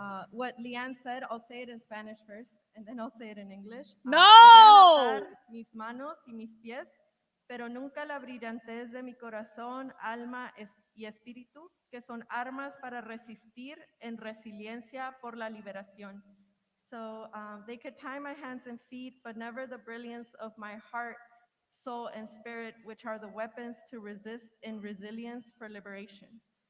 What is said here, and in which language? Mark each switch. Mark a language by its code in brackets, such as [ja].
[en] What Leanne said, I'll say it in Spanish first, and then I'll say it in English. No! [es] Podrán atar mis manos y mis pies, pero nunca la brillantez de mi corazón, alma y espíritu, que son armas para resistir en resiliencia por la liberación. [en] So they could tie my hands and feet, but never the brilliance of my heart, soul, and spirit, which are the weapons to resist in resilience for liberation.